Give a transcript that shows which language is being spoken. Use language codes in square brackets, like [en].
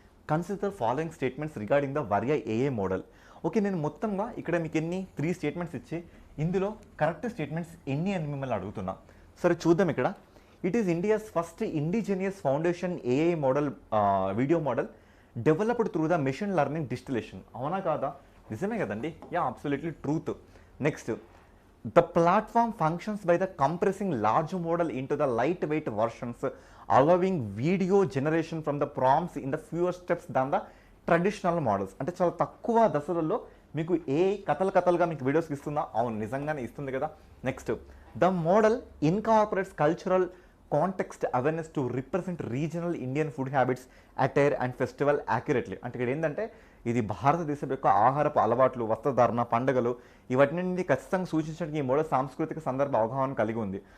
[en] Consider following statements regarding the వర్యా A A model. [te] Okay, నేను మొత్తంగా ఇక్కడ మీకు 3 స్టేట్మెంట్స్ ఇచ్చి ఇందులో కరెక్ట్ స్టేట్మెంట్స్ ఎన్ని అని మిమ్మల్ని అడుగుతున్నా. సరే చూద్దాం. [en] ఇక్కడ it is India's first indigenous foundation AI model video model developed through the machine learning distillation. [te] అవునా కాదా? నిజమే కదండి. [en] Yeah, absolutely truth. Next, the platform functions by the compressing large model into the lightweight versions, allowing video generation from the prompts in the fewer steps than the traditional models. [te] అంటే చాలా తక్కువ దశలలో మీకు ఏ కథలుగా మీకు వీడియోస్ ఇస్తుందా? అవును, నిజంగానే ఇస్తుంది కదా. [en] Next, the model incorporates cultural context awareness to represent regional Indian food habits, attire and festival accurately. [te] అంటే ఇక్కడ ఏంటంటే ఇది భారతదేశం యొక్క ఆహారపు అలవాట్లు, వస్త్రధారణ, పండుగలు ఇవన్నీ ఖచ్చితంగా సూచించడానికి ఈ మోడల్ సాంస్కృతిక సందర్భ అవగాహన కలిగి ఉంది.